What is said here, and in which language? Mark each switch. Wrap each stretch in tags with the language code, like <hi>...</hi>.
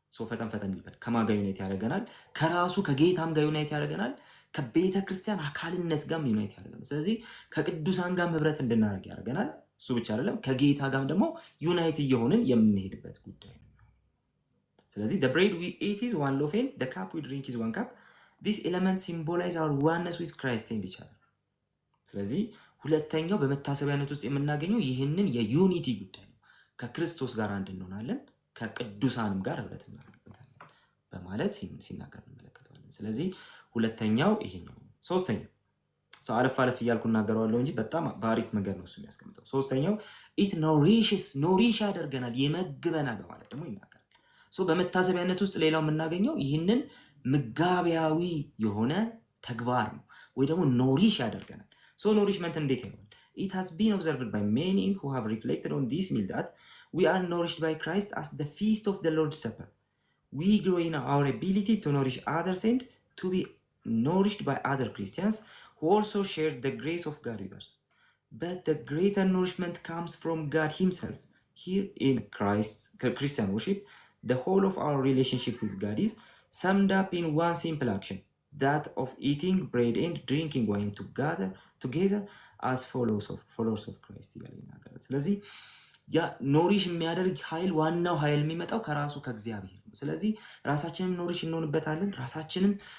<am>ፈጠን ይልበል። ከማን ጋር ዩናይት ያደርገናል? ከራሱ ከጌታም ጋር ዩናይት ያደርገናል። ከቤተ ክርስቲያን አካልነት ጋር ዩናይት ያደርገናል። ስለዚህ ከቅዱሳን ጋር ህብረት እንድናደርግ ያደርገናል። እሱ ብቻ አይደለም፣ ከጌታ ጋር ደግሞ ዩናይት እየሆንን የምንሄድበት ጉዳይ ነው። ስለዚህ</am> <en>the bread we eat is one loaf and the cup we drink is one cup. These elements symbolize our oneness with Christ and each other.</en> <am>ስለዚህ ሁለተኛው በመታሰቢያነት ውስጥ የምናገኘው ይህንን የዩኒቲ ጉዳይ ነው። ከክርስቶስ ጋር አንድ እንሆናለን፣ ከቅዱሳንም ጋር ህብረት እናደርግበታለን በማለት ሲናገር እንመለከተዋለን። ስለዚህ ሁለተኛው ይሄኛው። ሶስተኛው አለፍ እያልኩ እናገረዋለሁ እንጂ በጣም በአሪፍ መንገድ ነው እሱ የሚያስቀምጠው። ሶስተኛው ኢት ኖሪሽ ያደርገናል፣ ይመግበናል በማለት ደግሞ ይናገራል። በመታሰቢያነት ውስጥ ሌላው የምናገኘው ይህንን ምጋቢያዊ የሆነ ተግባር ነው፣ ወይ ደግሞ ኖሪሽ ያደርገናል። ኖሪሽመንት እንዴት ይሆናል?</am> <en>It has been observed by many who have reflected on this meal that we are nourished by Christ as the feast of the Lord's Supper. We grow in our ability to nourish others and to be nourished by other Christians who also share the grace of God with us. But the greater nourishment comes from God himself. Here in Christian worship, the whole of our relationship with God is summed up in one simple action, that of eating bread and drinking wine together as followers of Christ.</en> <am>ስለዚህ ያ ኖሪሽ የሚያደርግ ኃይል ዋናው ኃይል የሚመጣው ከራሱ ከእግዚአብሔር ነው። ስለዚህ ራሳችንን ኖሪሽ እንሆንበታለን። ራሳችንም</am>